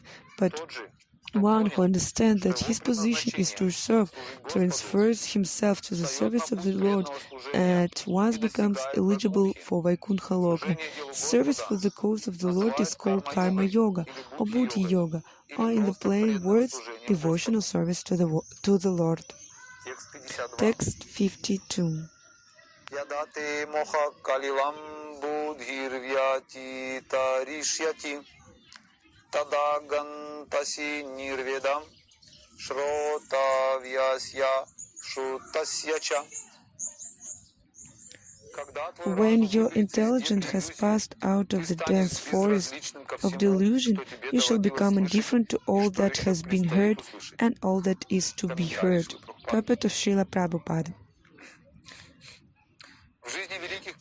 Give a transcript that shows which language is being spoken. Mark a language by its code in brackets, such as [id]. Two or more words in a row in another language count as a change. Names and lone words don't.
[en] But one who understands that his position is to serve, transfers himself to the service of the Lord, and at once becomes eligible for Vaikuntha Loka. Service for the cause of the Lord is called Karma Yoga or Buddhi Yoga, or in the plain words, devotional service to the Lord. Text 52. [sa] यदाते मोह कलिलं बुद्धिर्व्यति तरिष्यति तदागन्तासि निर्वेदं श्रोतव्यस्य श्रुतस्य च. [en] When your intelligence has passed out of the dense forest of delusion, you shall become indifferent to all that has been heard and all that is to be heard. Purport of Srila Prabhupada.